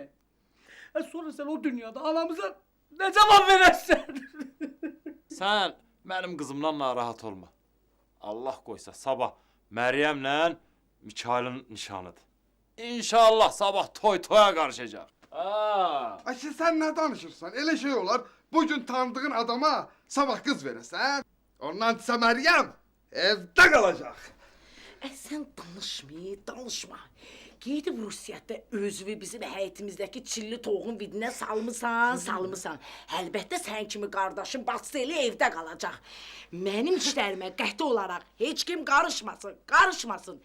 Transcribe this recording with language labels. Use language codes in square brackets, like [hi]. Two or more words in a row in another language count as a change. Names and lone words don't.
[az] Sonra sən o dünyada anamıza nə cavab verəsən? Sən mənim qızımdan narahat olma. Allah qoysa sabah Məryəmlə Mikail'in nişanıdır. İnşallah sabah toya qarışacaq. Ayşe sen ne danışırsan? Elə şey olar, bugün tanıdığın adama sabah kız verəsən. [tr] Ondan ise Meryem evde kalacak. [az] Sən danışma. Gedib Rusiyyada özünü bizim həyətimizdəki çilli toğun vidinə salmısan. Əlbəttə sən kimi qardaşın bacısı elə evdə qalacaq. Mənim işlərimə qəti olaraq heç kim qarışmasın.